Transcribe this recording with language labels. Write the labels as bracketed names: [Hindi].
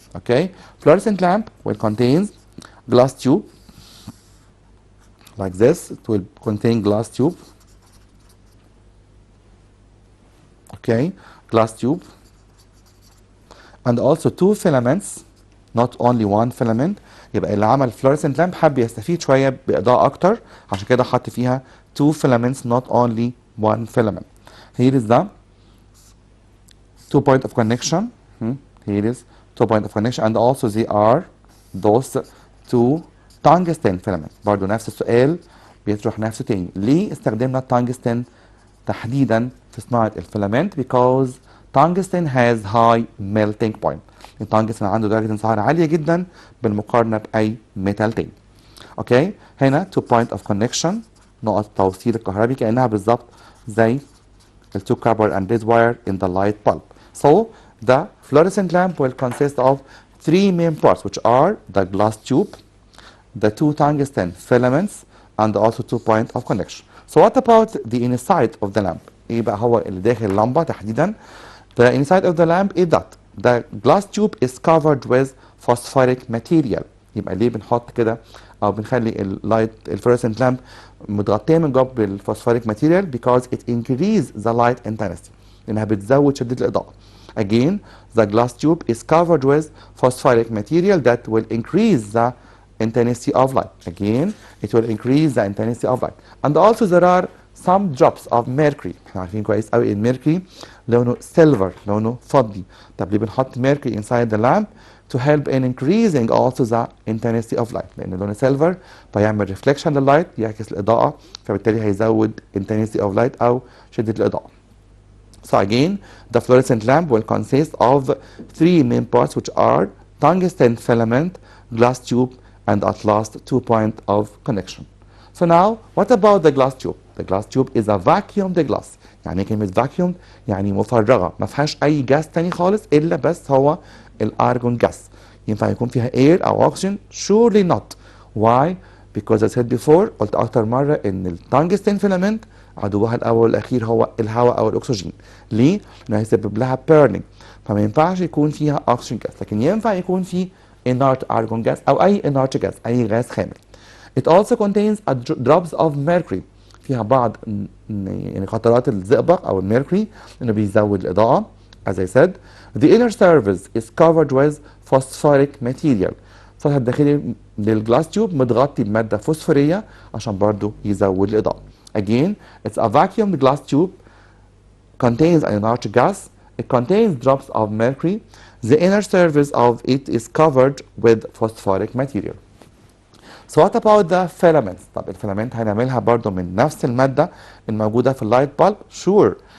[English] Okay, fluorescent lamp will contain glass tube like this. It will contain glass tube. Okay, glass tube and also two filaments not only one filament. [Arabic] يبقى اللي عمل fluorescent lamp حب يستفيد شويه باضاءه اكتر عشان كده حط فيها [English] two filaments not only one filament. Here is the two point of connection. Here is two point of connection and also they are those two tungsten filament. [Arabic] برضه نفس السؤال بيطرح نفسه تاني، ليه استخدمنا التنجستن تحديدا في صناعة الفيلامنت؟ [English] because tungsten has high melting point. [Arabic] التنجستن عنده درجة انصهار عالية جدا بالمقارنة بأي ميتال تاني. [English] okay هنا two point of connection [Arabic] نقط التوصيل الكهربي كأنها بالظبط زي ال [English] two copper and lead wire in the light bulb. So the fluorescent lamp will consist of three main parts which are the glass tube, the two tungsten filaments and also two point of connection. So what about the inside of the lamp؟ [Arabic] ايه بقى هو اللي داخل اللمبه تحديدا؟ [English] The inside of the lamp is that the glass tube is covered with phosphoric material. [Arabic] يبقى ليه بنحط كده او بنخلي اللايت الفلوريسنت لامب متغطيه من جوه بالفوسفوريك ماتيريال [English] because it increase the light intensity [Arabic] لانها بتزود شده الاضاءه. [English] Again the glass tube is covered with phosphoric material that will increase the intensity of light. Again it will increase the intensity of light and also there are some drops of mercury. [Arabic] احنا عارفين كويس قوي الميركوري لونه سيلفر لونه فضي. طب ليه بنحط [English] mercury inside the lamp؟ to help in increasing also the intensity of light [Arabic] لان لونه سيلفر فيعمل [English] reflection [Arabic] لللايت يعكس الاضاءه فبالتالي هيزود [English] intensity of light [Arabic] او شده الاضاءه. [English] So again the fluorescent lamp will consist of three main parts which are tungsten filament, glass tube and at last two point of connection. So now what about the glass tube? The glass tube is a vacuumed glass. [Arabic] يعني كلمة vacuumed يعني مفرغة ما فيهاش أي جاز تاني خالص إلا بس هو الأرجون جاز. ينفع يكون فيها air أو oxygen؟ [English] Surely not. Why? Because I said before [Arabic] قلت أكتر مرة إن التنجستين فيلامنت عدوها الأول والأخير هو الهواء أو الأكسجين. ليه؟ لأنه هيسبب لها burning فما ينفعش يكون فيها oxygen gas لكن ينفع يكون فيه inert argon gas أو أي inert gas أي غاز خامل. [English] It also contains drops of mercury [Arabic] فيها بعض يعني قطرات الزئبق أو الميركوري إنه بيزود الإضاءة. [English] As I said the inner surface is covered with phosphoric material. [Arabic] السطح الداخلي للجلاس تيوب متغطي بمادة فوسفورية عشان برضو يزود الإضاءة. [English] Again it's a vacuum glass tube contains an inert gas. It contains drops of mercury. The inner surface of it is covered with phosphoric material. So what about the filaments؟ [Arabic] طب الفيلامنت هنعملها برضو من نفس المادة الموجودة في اللايت بالب؟ Sure.